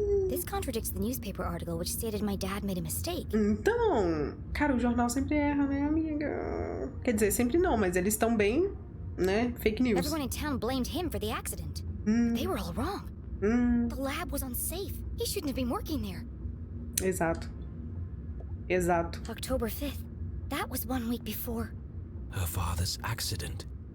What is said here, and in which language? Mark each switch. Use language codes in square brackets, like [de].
[en] This contradicts the newspaper article which stated my dad made a mistake. [pt] Então, cara, o jornal sempre erra, né, amiga? Quer dizer, sempre não, mas eles estão bem, né? [en] Fake news. Everyone in town blamed him for the accident. They were all wrong. The lab was unsafe. He shouldn't have been working there. [pt] Exato. [en] October 5th. That was 1 week before. Her father's accident.